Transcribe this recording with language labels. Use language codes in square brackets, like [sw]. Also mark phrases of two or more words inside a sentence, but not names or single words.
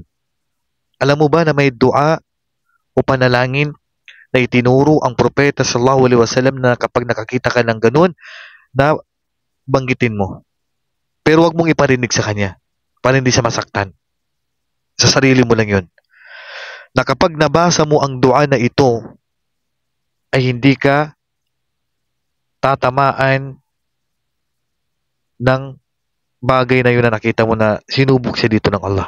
[tl] Alam mo ba na may dua o panalangin na itinuro ang propeta [ar] صلى الله عليه وسلم [tl] na kapag nakakita ka ng ganun, na banggitin mo. Pero wag mong iparinig sa kanya para hindi siya masaktan. Sa sarili mo lang yun. Na kapag nabasa mo ang dua na ito, ay hindi ka tatamaan ng bagay na yun na nakita mo na sinubok siya dito ng Allah.